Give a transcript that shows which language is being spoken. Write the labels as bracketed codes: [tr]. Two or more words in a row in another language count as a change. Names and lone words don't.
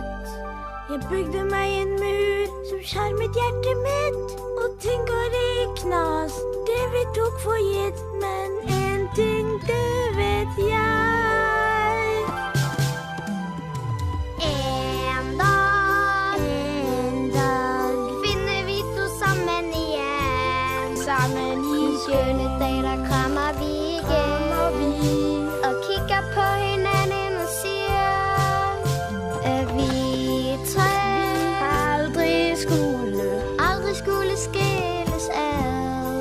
[sv] Jag byggde mig en mur som skär mitt hjärta mitt. Och tänk vad det är knas, det vi tog för gitt. Men en ting det vet jag. [da] En dag finner vi to sammen igen. Sammen igen. Skønne dag, der krammer vi igen. Og kigger på hinanden og siger, at vi tre aldrig skulle skilles ad.